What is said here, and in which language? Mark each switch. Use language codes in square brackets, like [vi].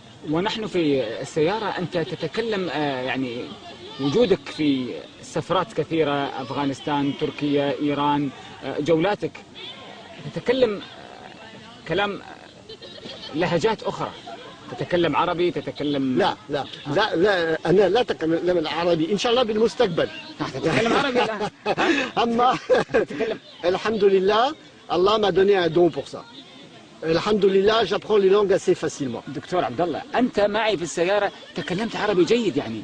[ar] ونحن في السيارة أنت تتكلم يعني وجودك في سفرات كثيرة أفغانستان تركيا إيران جولاتك تتكلم كلام لهجات أخرى تتكلم عربي تتكلم لا أنا لا أتكلم العربي إن شاء الله بالمستقبل تتكلم عربي لا أما الحمد لله [fr] Allah m'a donné un don pour ça. Alhamdulillah, j'apprends les langues assez facilement. [ar] دكتور عبد الله أنت معي في السيارة تكلمت عربي جيد يعني